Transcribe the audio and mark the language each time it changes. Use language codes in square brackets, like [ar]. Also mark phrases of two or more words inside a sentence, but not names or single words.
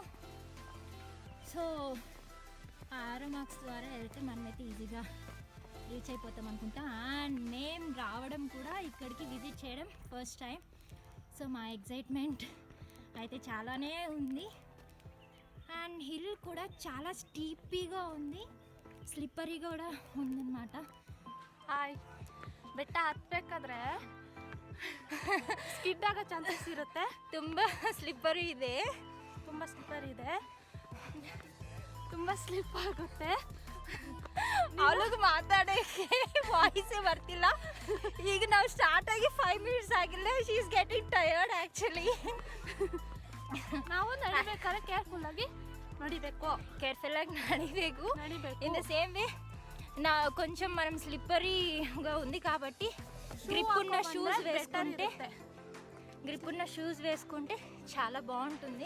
[te] సో ఆరో మార్క్స్ ద్వారా వెళ్తే మనమైతే ఈజీగా రీచ్ అయిపోతాం అనుకుంటా. అండ్ మేము రావడం కూడా ఇక్కడికి విజిట్ చేయడం ఫస్ట్ టైం. సో మా ఎగ్జైట్మెంట్ అయితే చాలానే ఉంది. అండ్ హిల్ కూడా చాలా ಸ್ಟೀಪಿగా ఉంది, స్లిప్పరి కూడ ఉందన్నమాట. [kn] ಹಾಯ್, ಬೆಟ್ಟ ಹತ್ತಬೇಕಾದ್ರೆ ಸ್ಕಿಡ್ ಆಗೋ ಚಾನ್ಸಸ್ ಇರುತ್ತೆ. ತುಂಬ ಸ್ಲಿಪ್ಪರಿ ಇದೆ, ತುಂಬ ಸ್ಲಿಪ್ಪರ್ ಇದೆ, ತುಂಬ ಸ್ಲಿಪ್ ಆಗುತ್ತೆ. ಅವಳಿಗೆ ಮಾತಾಡೋಕ್ಕೆ ವಾಯ್ಸೇ ಬರ್ತಿಲ್ಲ. ಈಗ ನಾವು ಸ್ಟಾರ್ಟ್ ಆಗಿ 5 minutes ಆಗಿಲ್ಲ. [en] she is getting tired actually. [kn] ನಾವು ನಡಿಬೇಕಾದ್ರೆ ಕೇರ್ಫುಲ್ಲಾಗಿ ನಡಿಬೇಕು, ಕೇರ್ಫುಲ್ಗಾ ನಡಿಬೇಕು. [en] in the same way [te] కొంచెం మనం స్లిప్పరీగా ఉంది కాబట్టి గ్రిప్ ఉన్న షూస్ వేసుకుంటే చాలా బాగుంటుంది.